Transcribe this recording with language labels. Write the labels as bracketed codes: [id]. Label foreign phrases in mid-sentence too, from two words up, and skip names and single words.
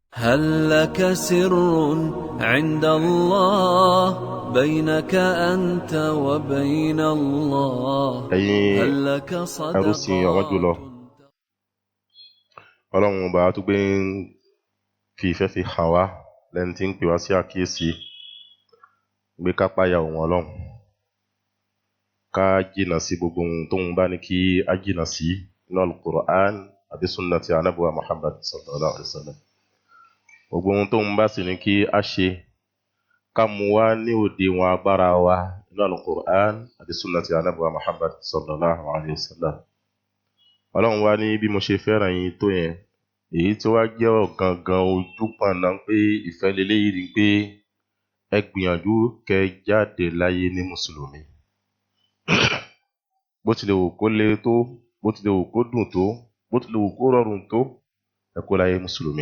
[ar] هل لك سر عند الله بينك أنت وبين الله هل لك صدقات [yo] Ọlọ́run ọba tó gbé ń fi ìfẹ́ fi hàn wá lẹ́ni tí ń pè wá sí àkíyèsí gbé ká páyà òun Ọlọ́run ká jìnà sí gbogbo ohun tóun bá ní kí á jìnà sí nínú Al-Qur'an àbí sunnati Ànábì wa Muhammad [ar] صلى الله عليه وسلم. [yo] Gbogbo ohun tóun bá sì ní kí á ṣe ká mú wá ní òdiwọ̀n agbára wa nínú Al-Qur'an àbí sunnati Ànábì wa Muhammad [ar] صلى الله عليه وسلم. [yo] Ọlọ́run wá ní bí mo ṣe fẹ́ràn yín tó yẹn, èyí tí wá jẹ́ ọ̀gangan ojú pọ̀nà pé ìfẹ́ leléyìí ni pé ẹ gbìyànjú kẹ́ jáde láyé ní mùsùlùmí. Bó tilẹ̀ wù kó le tó, bó tilẹ̀ wù kó dùn tó, bó tilẹ̀ wù kó rọrùn tó, ẹ kó láyé mùsùlùmí.